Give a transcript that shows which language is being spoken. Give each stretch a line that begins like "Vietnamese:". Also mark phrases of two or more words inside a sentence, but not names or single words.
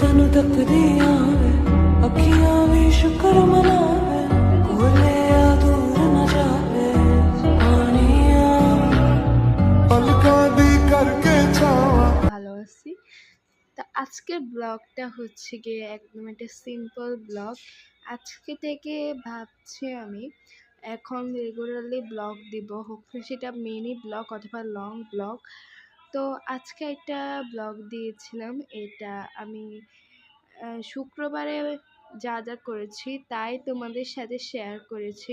Punjabi: ਤਕਦੀਆਂ ਵੇ ਅੱਖੀਆਂ ਭੀ ਸ਼ੁਕਰ ਮਨਾਵੇ ਕੋਲੇ ਯਾ ਦੂਰ ਨਾ ਜਾਵੇ ਪਾਣੀਆਂ ਪਲਕਾਂ ਦੀ ਕਰਕੇ ਛਾਵਾਂ।
Bangla: ভালো আছি। তা আজকের ব্লগটা হচ্ছে গিয়ে একদম একটা
English: simple blog.
Bangla: আজকে থেকে ভাবছি আমি এখন রেগুলারলি ব্লগ দিব, হোক সেটা
English: mini blog
Bangla: অথবা
English: long blog.
Bangla: তো আজকে একটা ব্লগ দিয়েছিলাম, এটা আমি শুক্রবারে যা যা করেছি তাই তোমাদের সাথে শেয়ার করেছি।